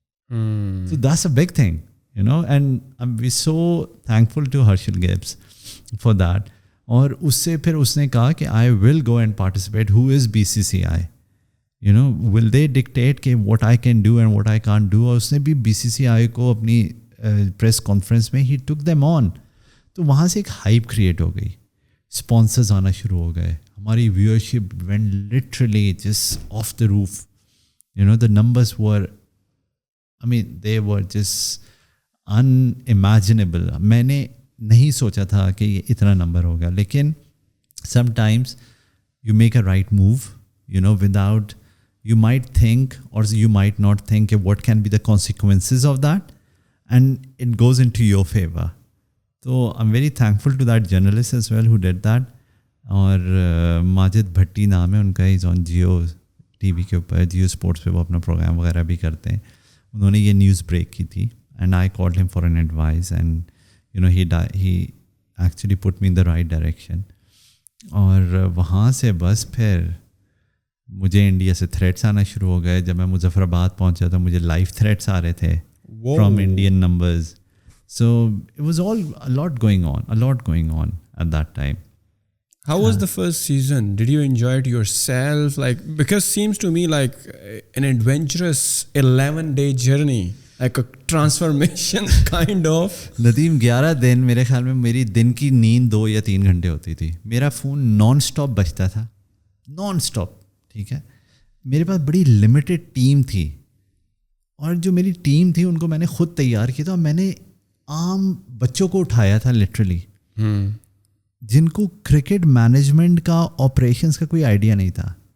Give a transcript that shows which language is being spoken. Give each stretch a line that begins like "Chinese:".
English: So that's a big thing, you know, and we're so thankful to Harshal Gibbs for that.
Urdu: اور اس سے پھر اس نے کہا کہ
English: I will go and participate. Who is BCCI? You know, will they dictate کہ what I can do and what I can't do?
Urdu: اور اس نے بھی BCCI کو اپنی پریس کانفرنس میں
English: he took them on.
Urdu: تو وہاں سے ایک ہائپ کریٹ ہو گئی, اسپانسرز آنا شروع ہو گئے, ہماری viewership
English: went literally just off the roof. You know, the numbers were, I mean, they were just unimaginable.
Urdu: میں نے نہیں سوچا تھا کہ یہ اتنا نمبر ہوگا.
English: لیکن sometimes you make a right move, you know, without, you might think or you might not think what can be the consequences of that, and it goes into your favor. So I'm very thankful to that journalist as well who did that.
Urdu: اور ماجد بھٹی نام ہے ان کا, از آن Jio T V کے اوپر, Jio sports پہ وہ اپنا programme وغیرہ بھی کرتے ہیں. انہوں نے یہ نیوز بریک کی تھی,
English: And I called him for an advise, and you know he actually put me in the right direction.
Urdu: اور وہاں سے بس پھر مجھے انڈیا سے تھریٹس آنا شروع ہو گئے. جب میں مظفر آباد پہنچا تو مجھے لائیو تھریٹس آ رہے تھے
English: From Indian numbers. So it was all a lot going on at that time. How was the first season? Did you enjoy it yourself? Like, because seems to me like an adventurous 11-day journey, like a transformation kind of.
Urdu: Nadeem 11 دن میرے خیال میں میری دن کی نیند 2 یا 3 گھنٹے ہوتی تھی. میرا فون نان اسٹاپ بجتا تھا, نان اسٹاپ, ٹھیک ہے. میرے پاس بڑی لمیٹڈ ٹیم تھی, اور جو میری ٹیم تھی ان کو میں نے خود تیار کیا تھا. میں نے عام بچوں کو اٹھایا تھا لٹرلی, جن کو کرکٹ مینجمنٹ کا, آپریشنس کا کوئی آئیڈیا نہیں تھا.